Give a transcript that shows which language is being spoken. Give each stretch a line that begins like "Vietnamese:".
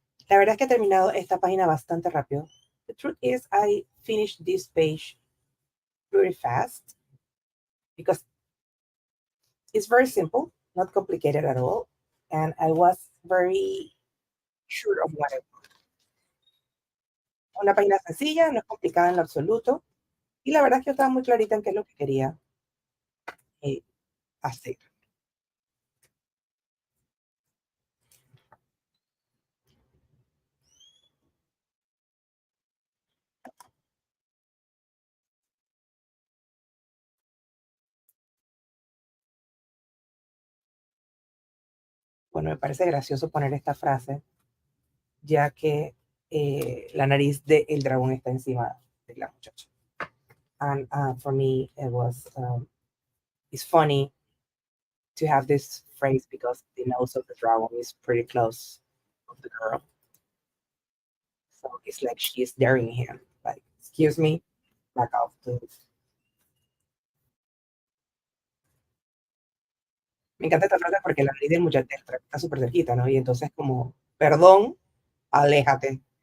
Spanish: La verdad es que he terminado esta página bastante rápido.
English: The truth is, I finished this page pretty fast because it's very simple, not complicated at all, and I was very sure of what I want.
Spanish: Una página sencilla, no es complicada en lo absoluto, y la verdad es que yo estaba muy clarita en qué es lo que quería eh, hacer. Bueno, me parece gracioso poner esta frase, ya que la nariz del dragón está encima de la muchacha.
English: And for me, it's funny to have this phrase because the nose of the dragon is pretty close of the girl. So it's like she's daring him, like, excuse me, back off, please.
Spanish: Me encanta esta frase porque la nariz del muchacho está súper cerquita, ¿no? Y entonces como, perdón, aléjate.